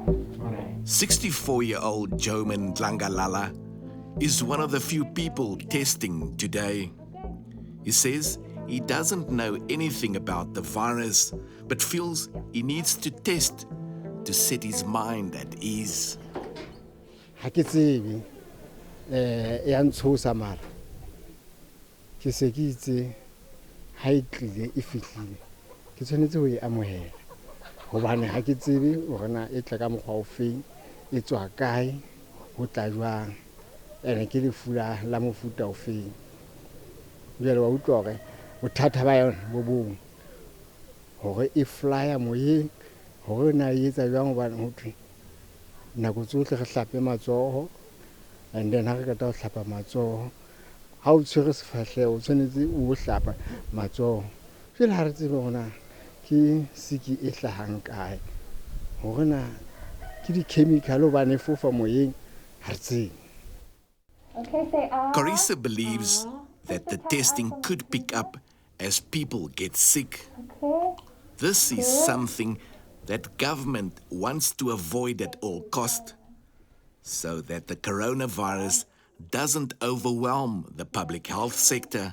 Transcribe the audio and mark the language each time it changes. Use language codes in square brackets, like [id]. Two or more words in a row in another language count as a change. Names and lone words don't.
[en] 64-year-old Joman Dlangalala is one of the few people testing today. He says he doesn't know anything about the virus, but feels he needs to test to set his mind at ease. [st] Ya ntshosa mara ke se ke itse ha e tlile e fihlile ke tshwanetse ho e amohela hobane ha ke tsebe hore na e tla ka mokgwa o feng e tswa kae ho tla jwang ene ke lefula la mofuta o feng jwale wa utlwa hore bothata ba yona bo bong hore e flyer moyeng hore na e etsa jwang hobane ho thwe nako tsohle re hlape matsoho. [en] And then [st] ha re ka hlapa matsoho ha o tshwere sefahleho o tshwanetse o hlapa matsoho jwale ha re tsebe hona ke siki e hlahang kae hore na ke di-chemical hobane e fofa moyeng ha re tsebe. [en] Carissa believes that the testing could pick up as people get sick. This is something that government wants to avoid at all cost, so that the coronavirus doesn't overwhelm the public health sector.